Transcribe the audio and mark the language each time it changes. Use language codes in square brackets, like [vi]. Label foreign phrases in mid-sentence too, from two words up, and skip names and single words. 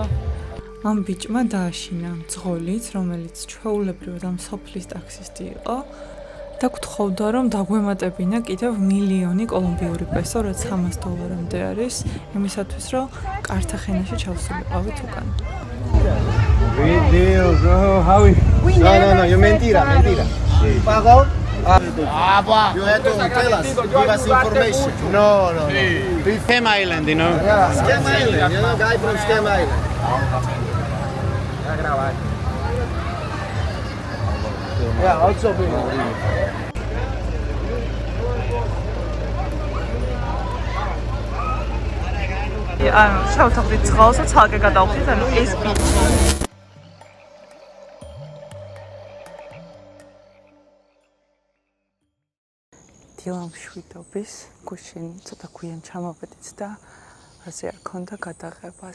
[ka] ამ ბიჭმა დააშინა მძღოლიც, რომელიც ჩვეულებრივად ამ სოფლის ტაქსისტი იყო და გთხოვდა, რომ დაგვემატებინა კიდევ 1,000,000 კოლუმბიური პესო, რაც $300 არის, იმისათვის, რომ კართახენაში ჩავსულიყავით უკან. [en] Big deal, bro. How we? No, you mentira. Pagó? You had to tell us, give us information. No. Scam Island, you know. Scam Island, you know, guy from Scam Island. Yeah, also big. [ka] ანუ შევთანხმდით წყალს და ცალკე გადავხდით, ანუ ეს ბიჭი. დილამშვიდობის გუშინ ცოტა გვიან ჩამოვედით და ასე არ ქონდა გადაღება.